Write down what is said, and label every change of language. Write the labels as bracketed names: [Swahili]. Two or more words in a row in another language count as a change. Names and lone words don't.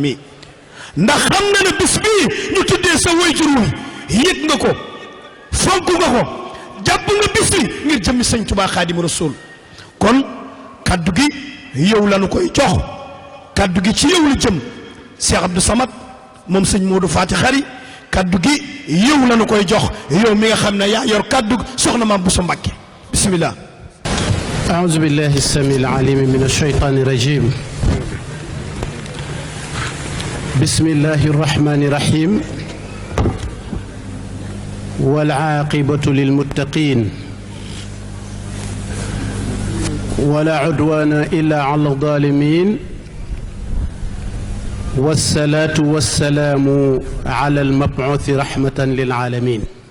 [Wolof] mii ndax xam nga ne bis bii ñu tuddee sa waajur wi yëg nga ko fonk nga ko jàpp nga bis bi ngir jëmmi Sëñ Touba Xaadimu Rasuul kon kaddu gi yow la nu koy jox kaddu gi ci yow la jëm Cheikh Abdou Samad moom Sëñ Modou Fati Xari kaddu gi yow la nu koy jox yow mi nga xam ne yaa yor kaddu soxna Maam Bousso Mbacké bismillah [Arabic] أعوذ بالله السميع العليم من الشيطان الرجيم بسم الله الرحمن الرحيم والعاقبة للمتقين ولا عدوان إلا على الظالمين والصلاة والسلام على المبعوث رحمة للعالمين